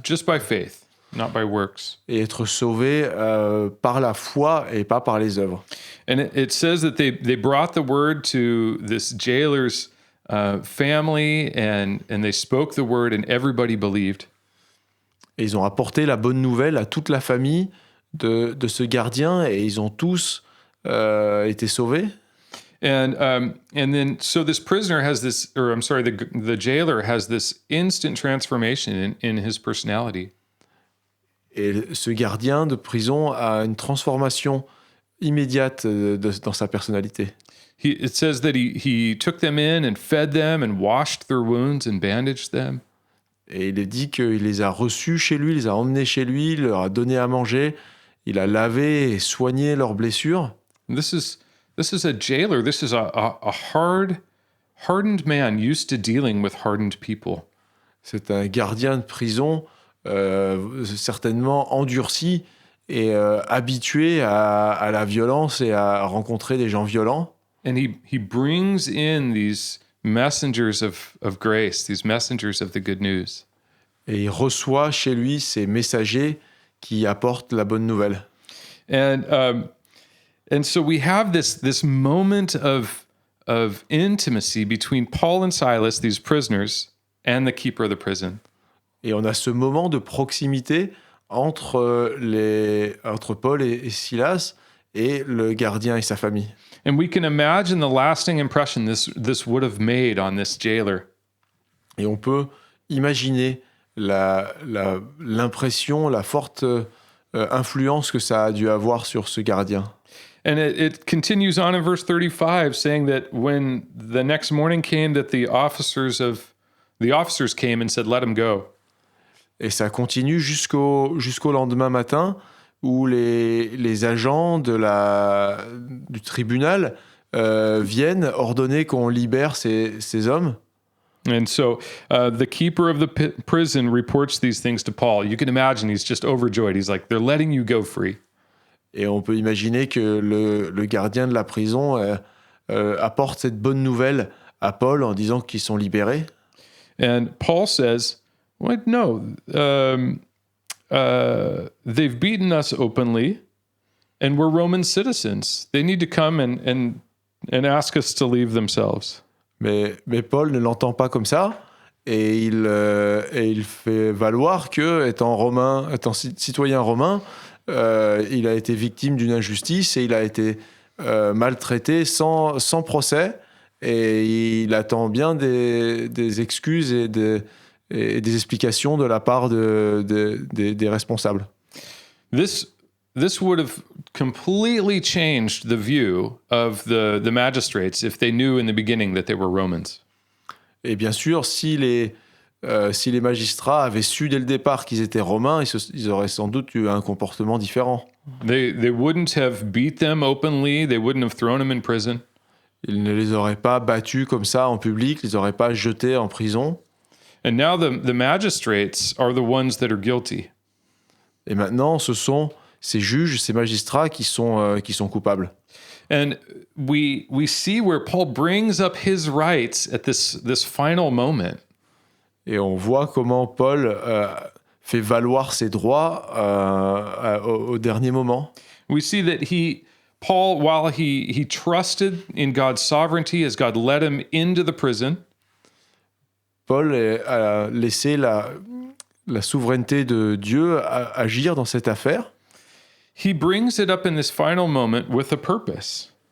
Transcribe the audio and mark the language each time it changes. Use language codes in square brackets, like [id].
[en] just by faith, not by works. [fr] et être sauvé par la foi et pas par les œuvres. [en] And it says that they brought the word to this jailer's family, and they spoke the word, and everybody believed. [fr] Et ils ont apporté la bonne nouvelle à toute la famille de ce gardien et ils ont tous été sauvés. [en] And then so this prisoner has this, or I'm sorry, the jailer has this instant transformation in his personality. [fr] Et ce gardien de prison a une transformation immédiate dans sa personnalité. [en] It says that he took them in and fed them and washed their wounds and bandaged them. [fr] Et il est dit qu'il les a reçus chez lui, il les a emmenés chez lui, il leur a donné à manger, il a lavé et soigné leurs blessures. [en] And this is a jailer. This is a hardened man used to dealing with hardened people. [fr] C'est un gardien de prison certainement endurci et habitué à la violence et à rencontrer des gens violents. [en] And he brings in these messengers of grace, these messengers of the good news. [fr] Et il reçoit chez lui ces messagers qui apportent la bonne nouvelle. [en] And so we have this moment of intimacy between Paul and Silas, these prisoners, and the keeper of the prison. [fr] Et on a ce moment de proximité entre Paul et Silas et le gardien et sa famille. [en] And we can imagine the lasting impression this would have made on this jailer. [fr] Et on peut imaginer l'impression, la forte influence que ça a dû avoir sur ce gardien. [en] And it continues on in verse 35, saying that when the next morning came, that the officers came and said, "Let him go." [fr] Et ça continue jusqu'au lendemain matin où les agents du tribunal viennent ordonner qu'on libère ces hommes. [en] And so the keeper of the prison reports these things to Paul. You can imagine he's just overjoyed. He's like, "They're letting you go free." [fr] Et on peut imaginer que le gardien de la prison apporte cette bonne nouvelle à Paul en disant qu'ils sont libérés. [en] And Paul says, "What? No, they've beaten us openly, and we're Roman citizens. They need to come and ask us to leave themselves." [fr] Mais Paul ne l'entend pas comme ça, et il fait valoir que, étant citoyen romain, il a été victime d'une injustice et il a été maltraité sans procès, et il attend bien des excuses et des explications de la part des responsables. [en] This would have completely changed the view of the magistrates if they knew in the beginning that they were Romans. [fr] Et bien sûr, si les magistrats avaient su dès le départ qu'ils étaient romains, ils auraient sans doute eu un comportement différent. [en] They wouldn't have beat them openly. They wouldn't have thrown them in prison. [fr] Ils ne les auraient pas battus comme ça en public, ils les auraient pas jetés en prison. [en] And now the magistrates are the ones that are guilty. [fr] Et maintenant, ce sont ces juges, ces magistrats qui sont coupables. [en] And we see where Paul brings up his rights at this final moment. [fr] Et on voit comment Paul fait valoir ses droits au dernier moment. [en] We see that Paul, while he trusted in God's sovereignty as God led him into the prison, [fr] Paul a laissé la souveraineté de Dieu agir dans cette affaire. [en] he brings it up in this final moment with a purpose.